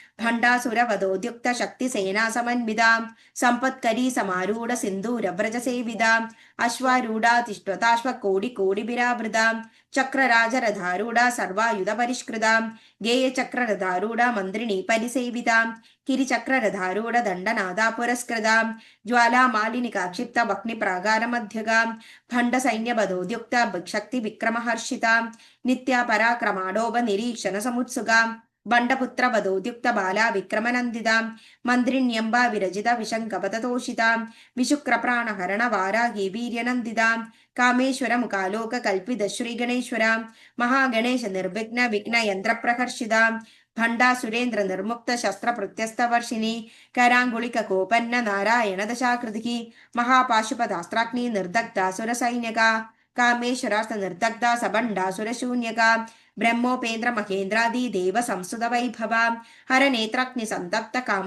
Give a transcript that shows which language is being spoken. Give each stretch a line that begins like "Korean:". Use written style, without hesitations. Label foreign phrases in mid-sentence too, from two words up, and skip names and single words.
Sanskrit: भण्डासुरवधोद्युक्तशक्तिसेनासमन्वितां सम्पत्करी समारूढसिन्दूरव्रजसेवितां अश्वारूढातिष्ठताश्वकोटिकोटिभिरावृतां चक्रराजरधारूढा सर्वायुधपरिष्कृतां गेयचक्ररधारूढा मन्त्रिणी परिसेवितां किरिचक्ररधारूढ दण्डनादा पुरस्कृतां ज्वालामालिनिकाक्षिप्तवह्निप्रागारमध्यगां भण्डसैन्यवधोद्युक्त शक्तिविक्रमहर्षितां नित्यापराक्रमाडोपनिरीक्षणसमुत्सुकां ബണ്ഡപുത്രവധോദ്യുക്ത ബാലാ വിക്രമനന്ദിതാം മന്ത്രിണ്യംബാ വിരചിത വിശങ്കപതതോഷിതാം വിശുക്രപ്രാണഹരണ വാരാഹി വീര്യനന്ദിതാം കാമേശ്വര മുഖാലോക കൽപ്പിത ശ്രീഗണേശ്വരാം മഹാഗണേശ നിർവിഘ്ന വിഘ്നയന്ത്രപ്രഹർഷിതാം ഭണ്ഡാസുരേന്ദ്ര നിർമുക്ത ശസ്ത്രപ്രത്യസ്തവർഷിണി കരാങ്കുളിക കോപന്ന നാരായണ ദശാകൃതി മഹാപാശുപതാസ്ത്രാഗ്നി നിർദഗ്ധാസുരസൈന്യക കാമേശ്വരാസ്ത നിർദഗ്ധ സബണ്ഡാസുരശൂന്യക ബ്രഹ്മോപേന്ദ്ര മഹേന്ദ്രാദി ദേവ സംസുത വൈഭവ ഹരനേത്രാഗ്നി സന്തപ്ത കാമ